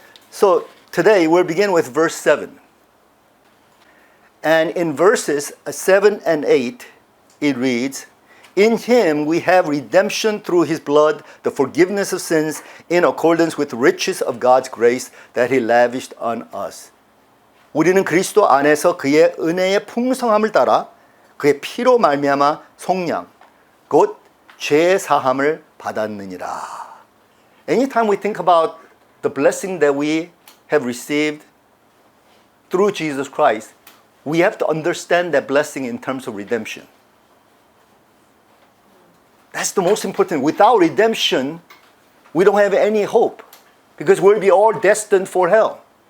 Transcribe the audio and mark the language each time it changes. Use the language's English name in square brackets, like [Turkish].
[English] So today we'll begin with verse 7. And in verses 7 and 8, it reads, In Him we have redemption through His blood, the forgiveness of sins, in accordance with the riches of God's grace that He lavished on us. [Korean] 우리는 그리스도 안에서 그의 은혜의 풍성함을 따라 그의 피로 말미암아 속량, 곧 죄의 사함을 받았느니라. [English] Anytime we think about the blessing that we have received through Jesus Christ, we have to understand that blessing in terms of redemption. That's the most important. Without redemption, we don't have any hope because we'll be all destined for hell.